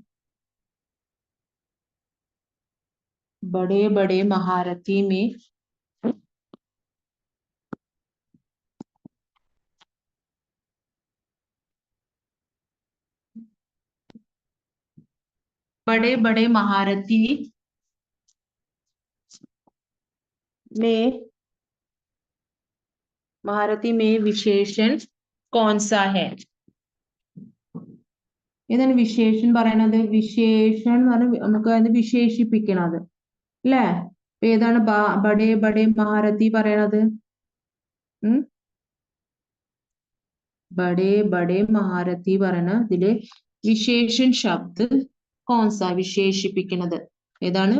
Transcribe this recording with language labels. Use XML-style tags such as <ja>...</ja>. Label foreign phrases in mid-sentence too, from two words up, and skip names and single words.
<hi>बड़े बड़े महारथी में बड़े बड़े महारथी में विशेषण कौन सा है?</hi> <ml>ഏതാണ് വിശേഷൻ പറയണത്? വിശേഷൻ എന്ന് പറഞ്ഞാൽ നമുക്ക് അത് വിശേഷിപ്പിക്കണത് അല്ലേ? ഏതാണ്</ml> <hi>बड़े बड़े महारथी</hi> <ml>പറയണത്?</ml> <hi>बड़े बड़े महारथी</hi> <ml>പറയണ ഇതിലെ</ml> <hi>विशेषण शब्द कौन सा,</hi> <ml>വിശേഷിപ്പിക്കുന്നത് ഏതാണ്?</ml>